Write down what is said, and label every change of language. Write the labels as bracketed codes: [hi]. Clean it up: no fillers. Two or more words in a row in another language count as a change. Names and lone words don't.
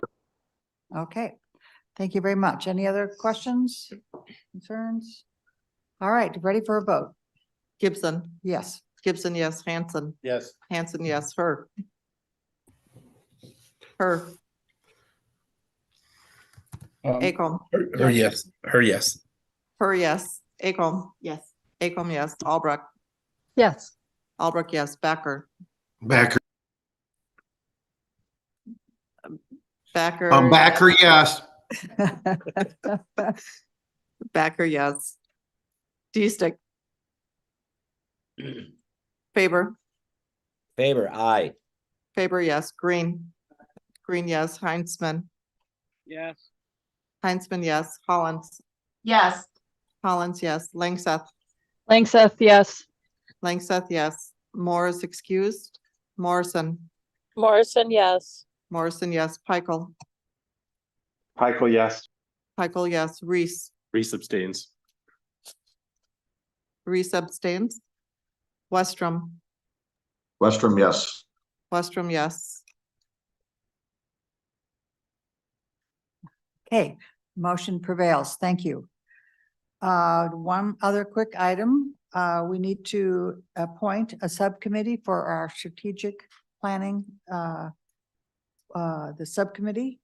[en] Okay, thank you very much. Any other questions, concerns? All right, ready for a vote? Gibson, Yes. Gibson, yes. Hanson, Yes. Hanson, yes. Her. Acom. Her yes. Her yes. Her, yes. Acom. Yes. Acom, yes. Albrecht. Yes. Albrecht, yes. Backer. Backer. Backer. Backer, yes. Backer, yes. Diestick. Faber. Faber, aye. Faber, yes. Green. Green, yes. Heinzman. Yes. Heinzman, yes. Hollins. Yes. Hollins, yes. Langseth. Langseth, yes. Langseth, yes. Moore is excused. Morrison. Morrison, yes. Morrison, yes. Pikel. Pikel, yes. Pikel, yes. Reese. Reese abstains. Reese abstains. Westrom. Westrom, yes. Westrom, yes. Okay, motion prevails. Thank you. One other quick item. We need to appoint a subcommittee for our strategic planning, the subcommittee.